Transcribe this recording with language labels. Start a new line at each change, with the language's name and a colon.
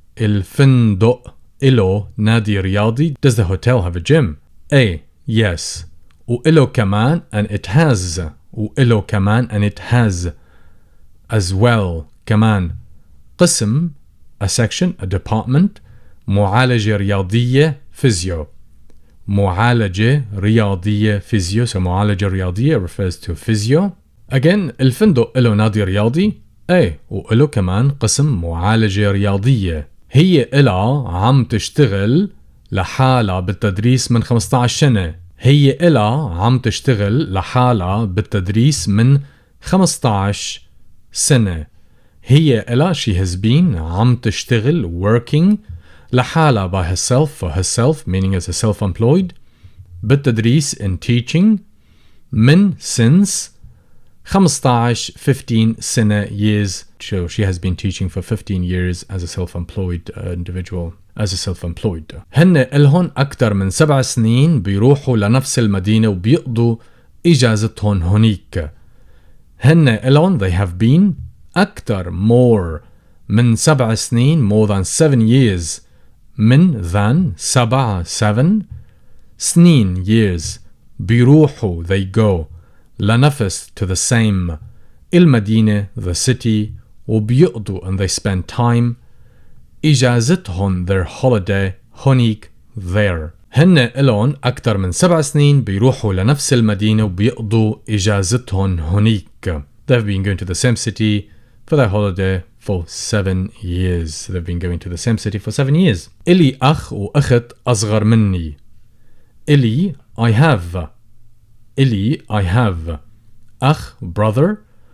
Arabic: الفندق إله نادي رياضي.
English: Does the hotel have a gym? A, yes.
Arabic: وإله كمان,
English: and it has.
Arabic: وإله كمان,
English: and it has as well.
Arabic: كمان.
English: قسم, a section, a department.
Arabic: معالجة رياضية,
English: physio.
Arabic: معالجة رياضية, physio.
English: So
Arabic: معالجة رياضية
English: refers to physio. Again,
Arabic: الفندق إله نادي رياضي. A, وإله كمان قسم معالجة رياضية. هي إلها عم تشتغل لحالها بالتدريس من 15 سنة. هي إلها عم تشتغل لحالها بالتدريس من 15 سنة. هي إلها,
English: she has been,
Arabic: عم تشتغل,
English: working,
Arabic: لحالها,
English: by herself, for herself, meaning as a self-employed.
Arabic: بالتدريس,
English: in teaching. من, since. 15 سنة, years. So she has been teaching for 15 years as a self-employed individual. As a self-employed.
Arabic: هن إلهن أكتر من 7 سنين بيروحوا لنفس المدينة وبيقضوا إجازتهم هنيك. هن إلهن,
English: they have been, أكتر, more,
Arabic: من 7 سنين,
English: more than 7 years.
Arabic: من, than, 7 سنين, years. بيروحوا,
English: they go.
Arabic: لنفس,
English: to the same. المدينة, the city.
Arabic: وبيقضوا,
English: and they spend time. إجازتهم, their holiday. هنيك, there.
Arabic: هن إلون أكتر من 7 سنين بيروحوا لنفس المدينة وبيقضوا إجازتهم هنيك.
English: They've been going to the same city for their holiday for 7 years. They've been going to the same city for 7 years.
Arabic: إلي أخ وأخت أصغر مني. إلي,
English: I have.
Arabic: إلي,
English: I have. أخ, brother.